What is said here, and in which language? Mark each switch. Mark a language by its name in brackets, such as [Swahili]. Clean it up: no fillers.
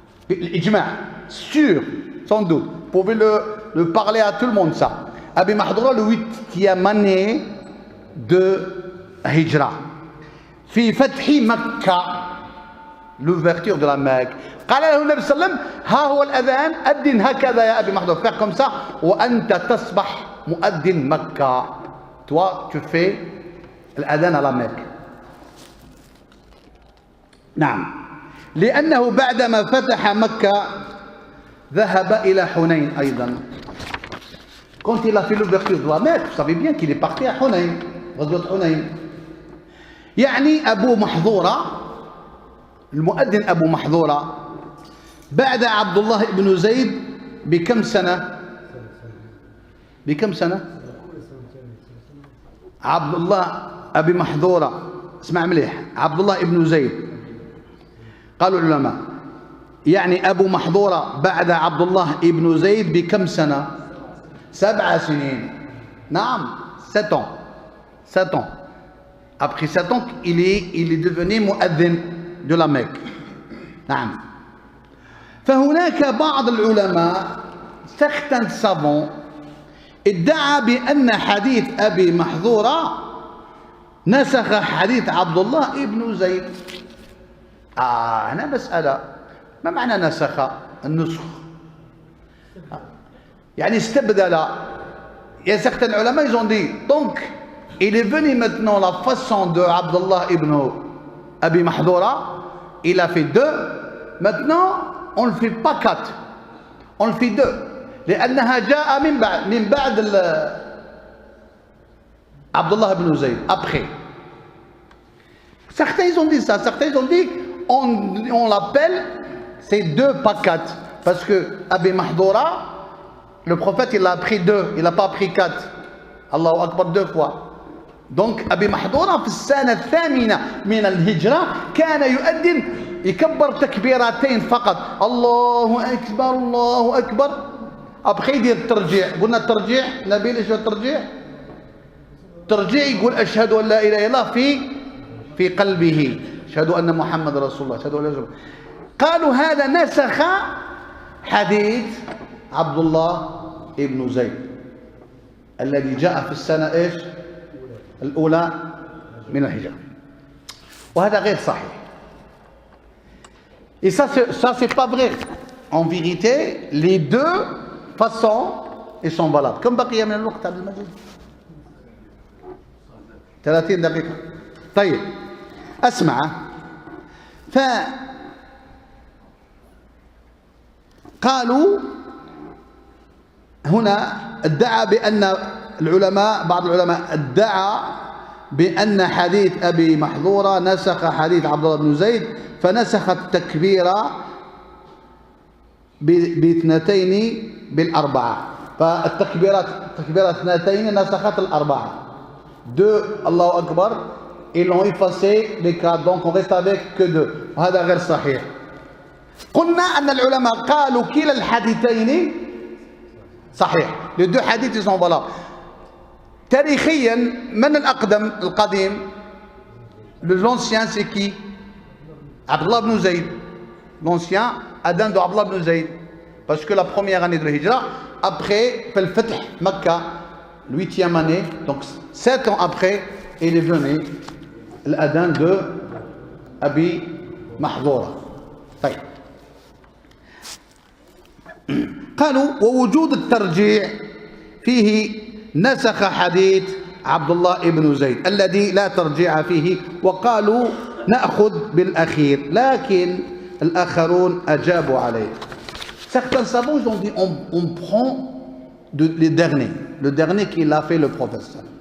[French] الإجماع sûr sans doute. Vous pouvez le parler à tout le monde ça. Abi Mahdoura le 8e année de Hijra. [Arabic] في فتح مكة [French] l'ouverture de la Mecque. [Arabic] قال له النبي صلى الله عليه وسلم ها هو الأذان أذن هكذا يا أبي محذور [French] faire comme ça [Arabic] وأنت تصبح مؤذن مكة. [French] Toi tu fais الأذان à la Mecque. [Arabic] نعم لأنه بعدما فتح مكة ذهب إلى حنين أيضا. [French] Quand il a fait l'ouverture de la Mecque, vous savez bien qu'il est parti à Hunayn, غزوة حنين. [Arabic] يعني أبو محظورة المؤذن أبو محظورة بعد عبد الله بن زيد بكم سنة؟ بكم سنة؟ عبد الله أبي محظورة اسمع مليح عبد الله بن زيد قالوا العلماء يعني أبو محظورة بعد عبد الله بن زيد بكم سنة؟ 7 سنين. [French] نعم 7 ans. 7 ans. Après 7 ans, il est devenu مؤذن de la Mecque. [Arabic] نعم. فهناك بعض العلماء [French] certains savants [Arabic] ادعى بأن حديث أبي محظورة نسخ حديث عبد الله بن زيد. هنا مسألة ما معنى نسخ؟ النسخ يعني استبدل. [French] Il y a certains ulama ils ont dit donc il est venu maintenant la façon de Abdullah ibn Abi Mahdoura, il a fait 2, maintenant on ne le fait pas 4, on le fait 2 [Arabic] لأنها جاء من بعد [French] Abdullah ibn Zayd après. Certains ils ont dit ça, certains ils ont dit on l'appelle c'est 2 pas 4 parce que Abi Mahdoura le prophète il a pris 2, il n'a pas pris 4. Allahu Akbar 2 fois. [Arabic] Donc أبي محظورة في السنة الثامنة من الهجرة كان يؤذن يكبر تكبيرتين فقط الله أكبر الله أكبر. أبخي يدير الترجيع. قلنا الترجيع نبيل إيش الترجيع؟ ترجيع يقول أشهد أن لا إله إلا الله في قلبه أشهد أن محمد رسول الله أشهد أن لا إله إلا الله. قالوا هذا نسخ حديث عبد الله ابن زيد الذي جاء في السنة إيش؟ الأولى من الهجرة. وهذا غير صحيح. [French] Et ça c'est pas vrai. En vérité, les 2 façons ils sont valables. [Arabic] كم بقي من الوقت عبد المجيد؟ 30 دقيقة. طيب أسمع. قالوا هنا ادعى بأن العلماء بعض العلماء ادعى بأن حديث أبي محظورة نسخ حديث عبد الله بن زيد فنسخ التكبير باثنتين بالأربعة. فالتكبيرات اثنتين نسخت الأربعة. [French] 2 الله أكبر ils l'ont effacé les 4 donc on reste avec que 2. [Arabic] وهذا غير صحيح. قلنا أن العلماء قالوا كلا الحديثين صحيح. [French] les 2 hadiths ils sont valables. [Arabic] تاريخيا من القديم [French] l'ancien c'est qui? Abdullah ibn Zayd. L'ancien adhan de Abdullah ibn Zayd parce que la première année de l'Hijra après le Fath Makkah 8e année donc 7 ans après il est venu l'adhan de Abi Mahdoura. [Arabic] طيب قالوا ووجود الترجيع فيه نسخ حديث عبد الله بن زيد الذي لا ترجيع فيه وقالوا نأخذ بالأخير لكن الآخرون أجابوا عليه. [French] Certains savants ont dit on prend les derniers, le dernier qu'il a fait le prophète.